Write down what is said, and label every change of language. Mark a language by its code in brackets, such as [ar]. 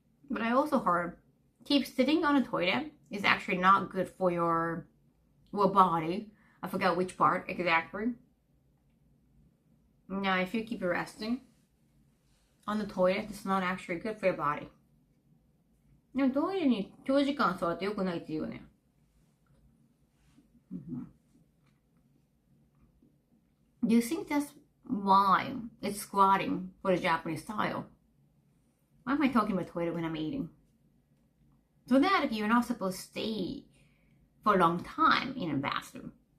[en] But I also heard keep sitting on a toilet is actually not good for your body. I forgot which part exactly. Now, if you keep resting on the toilet, it's not actually good for your body. [ja] でもトイレに長時間座って良くないって言うよね。 [en] Do you think that's why it's squatting for the Japanese style? Why am I talking about toilet when I'm eating? So that you're not supposed to stay for a long time in a bathroom.